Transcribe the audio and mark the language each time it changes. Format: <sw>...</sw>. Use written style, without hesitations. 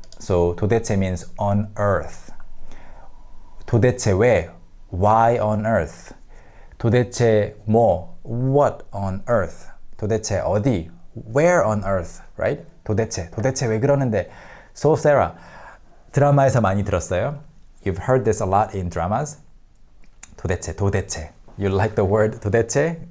<en>So 도대체 means on earth. 도대체 왜, why on earth. 도대체 뭐, what on earth. 도대체 어디, where on earth, right?</en> <ko>도대체 왜 그러는데. So Sarah, 드라마에서 많이 들었어요?</ko> <en>You've heard this a lot in dramas.</en> <ko>도대체.</ko> <en>You like the word 도대체?</en>